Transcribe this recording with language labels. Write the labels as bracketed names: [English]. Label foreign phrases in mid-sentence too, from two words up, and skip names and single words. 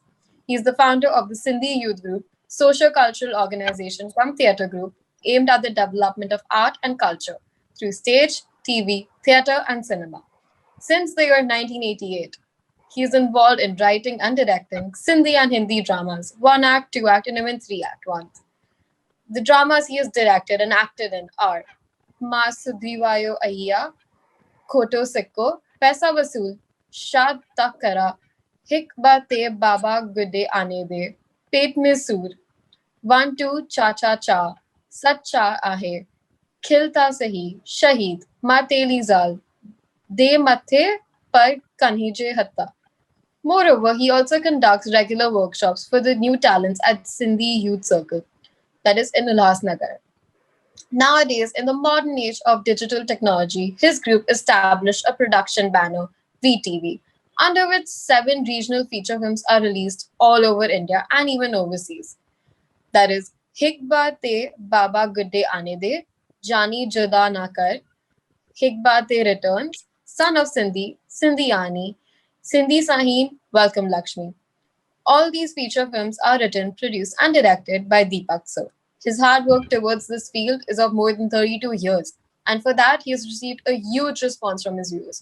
[English] He is the founder of the Sindhi Youth Group, socio-cultural organization from theatre group aimed at the development of art and culture through stage, TV, theatre, and cinema. Since the year 1988, he is involved in writing and directing Sindhi and Hindi dramas, 1 act, 2 act, and even 3 act ones. The dramas he has directed and acted in are Masudhivayo Ayya, Khoto Sikko, Paisa Vasool, Shad Takara, Hik Bate Baba Gude Anede, Pet Mein Soor, 1 2 Cha Cha Cha, Sacha Ahe, Khilta Sahi, Shahid, Mateli Zal, De Mathe Par Kanhije Hatta. Moreover, he also conducts regular workshops for the new talents at Sindhi Youth Circle, that is in Ulhasnagar. Nowadays, in the modern age of digital technology, his group established a production banner, VTV, under which 7 regional feature films are released all over India and even overseas. That is Hikba Te Baba Gudde Anede, Jani Juda Nakar, Hikba Te Returns, Son of Sindhi, Sindhi Ani, Sindhi Sahin, Welcome Lakshmi. All these feature films are written, produced, and directed by Deepak Sir. His hard work towards this field is of more than 32 years, and for that, he has received a huge response from his viewers.